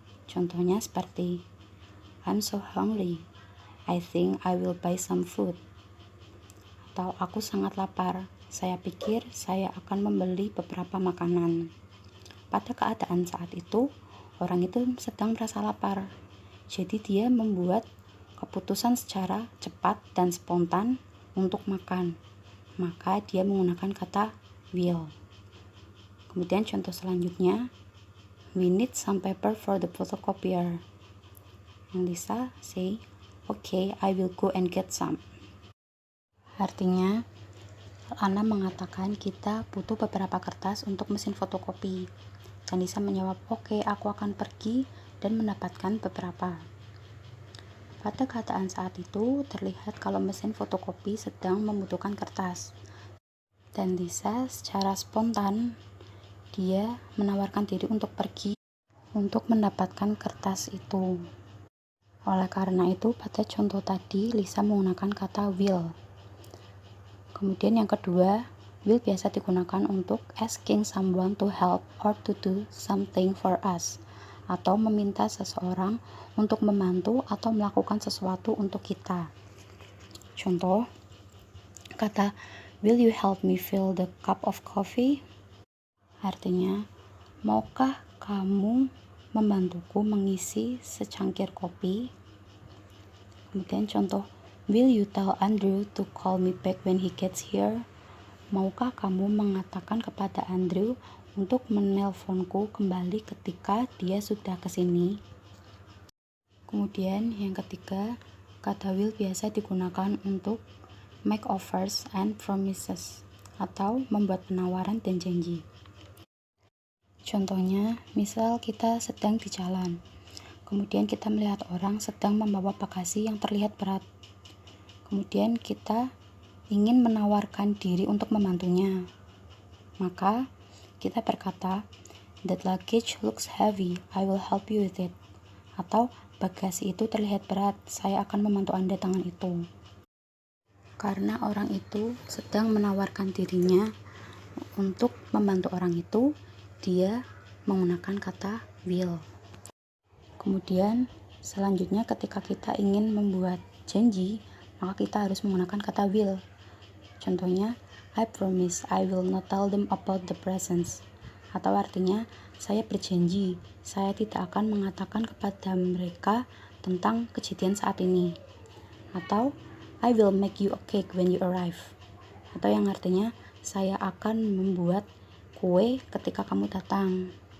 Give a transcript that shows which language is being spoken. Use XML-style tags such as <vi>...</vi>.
<id>Contohnya seperti</id> <en>I'm so hungry, I think I will buy some food.</en> <id>Atau aku sangat lapar, saya pikir saya akan membeli beberapa makanan. Pada keadaan saat itu, orang itu sedang merasa lapar. Jadi dia membuat keputusan secara cepat dan spontan untuk makan. Maka dia menggunakan kata will. Kemudian contoh selanjutnya,</id> <en>we need some paper for the photocopier. And Lisa say, okay, I will go and get some.</en> <id>Artinya, Ana mengatakan kita butuh beberapa kertas untuk mesin fotokopi. Dan Lisa menjawab, oke, aku akan pergi dan mendapatkan beberapa. Pada keadaan saat itu, terlihat kalau mesin fotokopi sedang membutuhkan kertas. Dan Lisa secara spontan, dia menawarkan diri untuk pergi untuk mendapatkan kertas itu. Oleh karena itu, pada contoh tadi, Lisa menggunakan kata will. Kemudian yang kedua, will biasa digunakan untuk</id> <en>asking someone to help or to do something for us,</en> <id>atau meminta seseorang untuk membantu atau melakukan sesuatu untuk kita. Contoh, kata</id> <en>will you help me fill the cup of coffee?</en> <id>Artinya, maukah kamu membantuku mengisi secangkir kopi? Kemudian contoh,</id> <en>will you tell Andrew to call me back when he gets here?</en> <id>Maukah kamu mengatakan kepada Andrew untuk menelponku kembali ketika dia sudah kesini? Kemudian yang ketiga, kata will biasa digunakan untuk</id> <en>make offers and promises,</en> <id>atau membuat penawaran dan janji. Contohnya, misal kita sedang di jalan, kemudian kita melihat orang sedang membawa bagasi yang terlihat berat. Kemudian kita ingin menawarkan diri untuk membantunya. Maka kita berkata,</id> <en>That luggage looks heavy, I will help you with it.</en> <id>Atau, bagasi itu terlihat berat, saya akan membantu Anda dengan itu. Karena orang itu sedang menawarkan dirinya untuk membantu orang itu, dia menggunakan kata will. Kemudian, selanjutnya ketika kita ingin membuat janji, maka kita harus menggunakan kata will.</id> <en>Contohnya, I promise I will not tell them about the presents.</en> <id>Atau artinya, saya berjanji, saya tidak akan mengatakan kepada mereka tentang kejadian saat ini.</id> <en>Atau, I will make you a cake when you arrive.</en> <id>Atau yang artinya, saya akan membuat kue ketika kamu datang.</id>